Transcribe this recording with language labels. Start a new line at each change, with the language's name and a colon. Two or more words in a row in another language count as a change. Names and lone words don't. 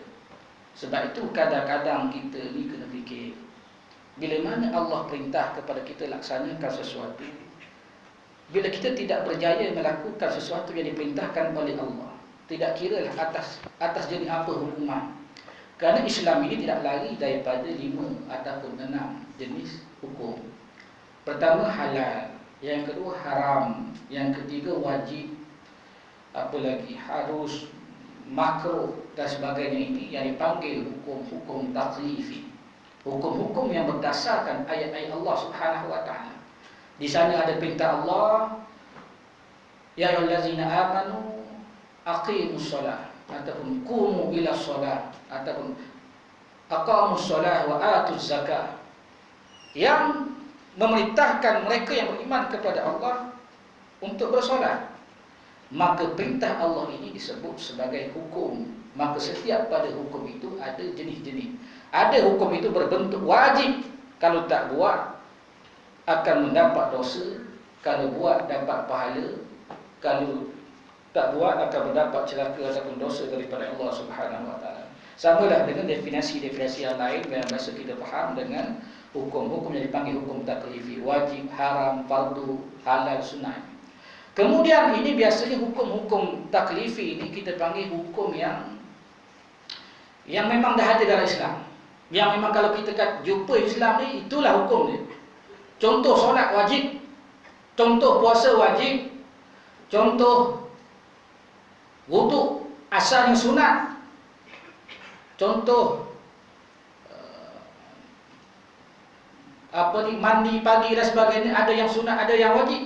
Malay: Sebab itu kadang-kadang kita ni kena fikir, bila mana Allah perintah kepada kita laksanakan sesuatu, bila kita tidak berjaya melakukan sesuatu yang diperintahkan oleh Allah, tidak kira lah atas jenis apa hukuman. Kerana Islam ini tidak lari daripada 5 ataupun 6 jenis hukum. Pertama halal, yang kedua haram, yang ketiga wajib, apa lagi harus, makruh dan sebagainya. Ini yang dipanggil hukum-hukum taklifi, hukum-hukum yang berdasarkan ayat-ayat Allah
Arabic: سبحانه وتعالى.
Malay: Di sana ada perintah Allah,
Arabic: يا أيها الذين آمنوا أقيموا الصلاة,
Malay: ataupun
Arabic: قوموا إلى الصلاة,
Malay: ataupun
Arabic: أقاموا الصلاة وآتوا الزكاة,
Malay: yang memerintahkan mereka yang beriman kepada Allah untuk bersolat. Maka perintah Allah ini disebut sebagai hukum. Maka setiap pada hukum itu ada jenis-jenis. Ada hukum itu berbentuk wajib, kalau tak buat akan mendapat dosa, kalau buat dapat pahala, kalau tak buat akan mendapat celaka ataupun dosa daripada Allah
Arabic: سبحانه وتعالى.
Malay: Samalah dengan definisi-definisi yang lain yang biasa kita faham dengan hukum-hukum yang dipanggil hukum taklifi, wajib, haram, fardu, halal, sunnah. Kemudian ini biasanya hukum-hukum taklifi ini kita panggil hukum yang memang dah ada dalam Islam. Yang memang kalau kita jumpa Islam ni, itulah hukum dia. Contoh solat wajib, contoh puasa wajib, contoh wuduk asalnya sunat, contoh mandi pagi dan sebagainya, ada yang sunat, ada yang wajib.